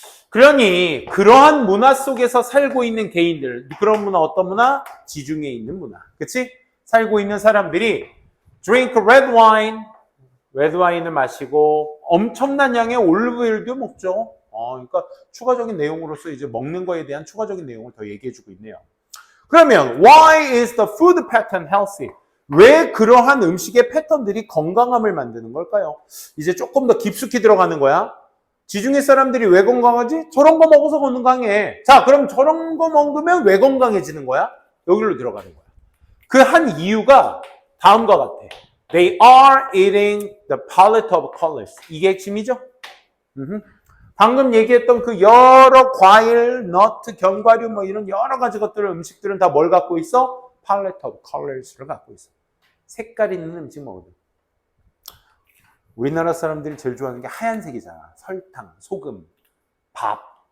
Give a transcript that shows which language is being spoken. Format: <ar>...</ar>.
<ko>그러니 그러한 문화 속에서 살고 있는 개인들, 그런 문화 어떤 문화? 지중해에 있는 문화. 그치? 살고 있는 사람들이</ko> <en>drink red wine,</en> <ko>레드 와인을 마시고 엄청난 양의 올리브오일도 먹죠. 그러니까 추가적인 내용으로서 이제 먹는 거에 대한 추가적인 내용을 더 얘기해주고 있네요. 그러면</ko> <en>why is the food pattern healthy?</en> <ko>왜 그러한 음식의 패턴들이 건강함을 만드는 걸까요? 이제 조금 더 깊숙이 들어가는 거야. 지중해 사람들이 왜 건강하지? 저런 거 먹어서 건강해. 자, 그럼 저런 거 먹으면 왜 건강해지는 거야? 여기로 들어가는 거야. 그 한 이유가 다음과 같아.</ko> <en>They are eating the palette of colors.</en> <ko>이게 핵심이죠? 방금 얘기했던 그 여러 과일, 너트, 견과류 뭐 이런 여러 가지 것들을 음식들은 다 뭘 갖고 있어?</ko> <en>palette of colors</en> <ko>를 갖고 있어. 색깔 있는 음식 먹거든. 우리나라 사람들이 제일 좋아하는 게 하얀색이잖아. 설탕, 소금, 밥.</ko>